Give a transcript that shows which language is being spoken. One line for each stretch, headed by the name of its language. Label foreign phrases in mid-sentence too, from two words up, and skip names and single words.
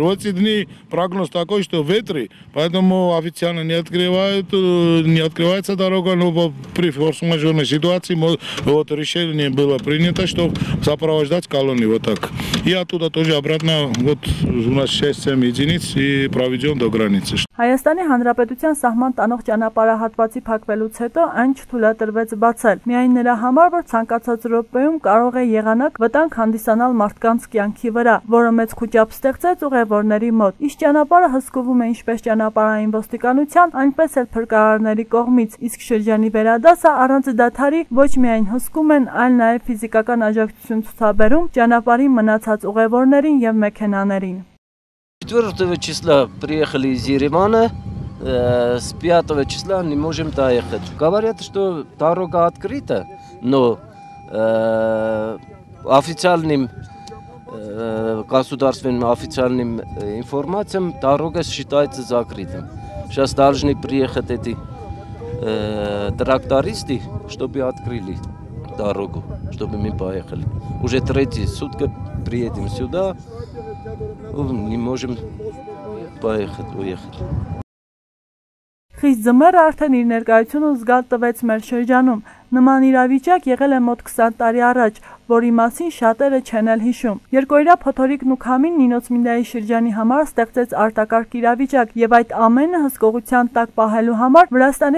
Russian: В эти дни прогноз такой, что ветры, поэтому официально не открывается дорога, но при форс-мажорной ситуации вот решение было принято, что сопровождать колонны вот так. И оттуда тоже обратно, вот у нас 6-7 единиц и проведем до границы.
Armenian: Հայաստանի Հանրապետության սահման տանող ճանապարհահատվածի փակվելուց հետո այն չթույլատրվեց բացել։ Միայն նրա համար, որ ցանկացած րոպեում կարող է եղանակ վտանգ հանդիսանալ մարդկանց կյանքի վրա, որը մեծ քուճապ ստեղծեց ուղևորների մոտ։ Իսկ ճանապարհը հսկվում է ինչպես ճանապարհային ոստիկանության, այնպես էլ փրկարարների կողմից, իսկ շրջանի վերադասը առանց դադարի ոչ միայն հսկում են, այլ նաև ֆիզիկական աջակցություն ցուցաբերում ճանապարհի мնացած ուղևորներին եւ մեքենաներին։
Russian: 4 числа приехали из Еревана, с 5 числа не можем доехать. Говорят, что дорога открыта, но официальным государственным официальным информациям дорога считается закрытым. Сейчас должны приехать эти трактористы, чтобы открыли дорогу, чтобы мы поехали. Уже третьи сутки приедем сюда, не можем уехать.
Armenian: Խիստ ձմեռը արդեն իր ներկայությունը զգալ տվեց մեր շրջանում։ Նման իրավիճակ եղել է մոտ 20 տարի առաջ, որի մասին շատերը չեն էլ հիշում։ Երկօրյա փոթորիկն ու քամին Նինոց Միլիայի շրջանի համար ստեղծեց արտակարգ իրավիճակ, եւ այդ ամենը հսկողության տակ պահելու համար Վրաստանի